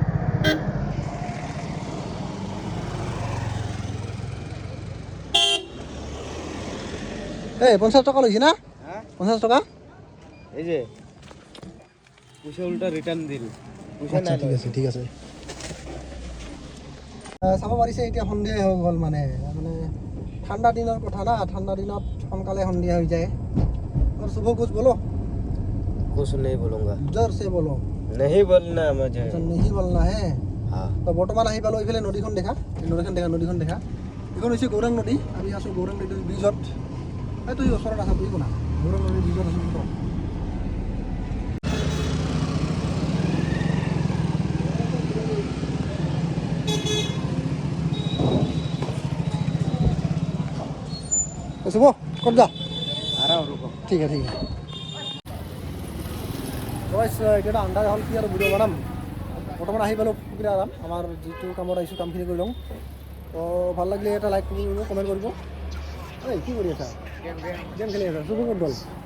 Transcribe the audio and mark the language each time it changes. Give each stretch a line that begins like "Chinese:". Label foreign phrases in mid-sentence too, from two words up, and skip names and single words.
Assamese: এই 50 টকা লৈছে না? 50 টকা। এই যে পইচা উল্টা রিটার্ন দিল। আচ্ছা ঠিক আছে। চাব পাৰিছে এতিয়া সন্ধিয়া হৈ গ'ল। মানে ঠাণ্ডা দিনৰ কথা না, ঠাণ্ডা দিনত সোনকালে সন্ধিয়া হৈ যায়।
Hindi: और सुबह कुछ बोलो। कुछ नहीं बोलूँगा। जोर से बोलो। नहीं बोलना मुझे। नहीं बोलना है। हाँ।
Assamese: তো বৰ্তমান আহি পালোঁ এইফালে নদীখন দেখা। এইখন হৈছে গৌৰাং নদী। আমি আছোঁ গৌৰাং নদীৰ ব্ৰিজত। এই তুই ওচৰত আছা, তুই কোনা গৌৰাং নদীৰ ব্ৰিজত আছোঁ তো। শুভ ক'ত যা?
Hindi: आ रहा हूँ, रुको।
Assamese: ঠিক আছে। এতিয়া আন্দাজ হ'ল কি আৰু ভিডিঅ' বনাম। বৰ্তমান আহি পালোঁ ফকিৰা আৰাম। আমাৰ যিটো কামত আহিছোঁ কামখিনি কৰি লওঁ। তো ভাল লাগিলে এটা লাইক কৰিব, কমেণ্ট কৰিব। এই কি কৰি আছা? গেম খেলি আছা?